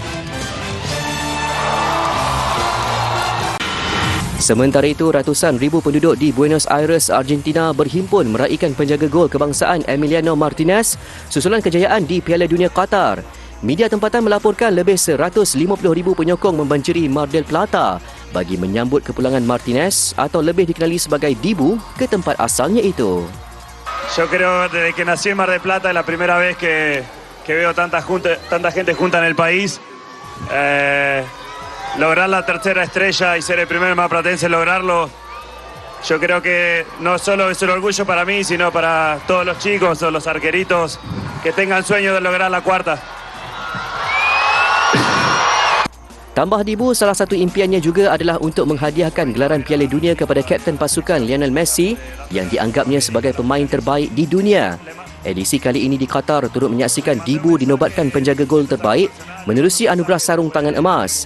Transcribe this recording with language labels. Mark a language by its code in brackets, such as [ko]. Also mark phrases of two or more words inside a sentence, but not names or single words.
[ms] Sementara itu, ratusan ribu penduduk di Buenos Aires, Argentina berhimpun meraihkan penjaga gol kebangsaan Emiliano Martinez susulan kejayaan di Piala Dunia Qatar. Media tempatan melaporkan lebih 150,000 penyokong membanjiri Mar del Plata bagi menyambut kepulangan Martinez atau lebih dikenali sebagai Dibu ke tempat asalnya itu. [es] Yo creo desde que nací en Mar del Plata es la primera vez que veo tanta gente junta en el país. Lograr la tercera estrella y ser el primer marplatense en lograrlo, yo creo que no solo es un orgullo para mí, sino para todos los chicos o los arqueritos que tengan sueño de lograr la cuarta. [ms] Tambah Dibu, salah satu impiannya juga adalah untuk menghadiahkan gelaran Piala Dunia kepada kapten pasukan Lionel Messi yang dianggapnya sebagai pemain terbaik di dunia. Edisi kali ini di Qatar turut menyaksikan Dibu dinobatkan penjaga gol terbaik menerusi anugerah sarung tangan emas.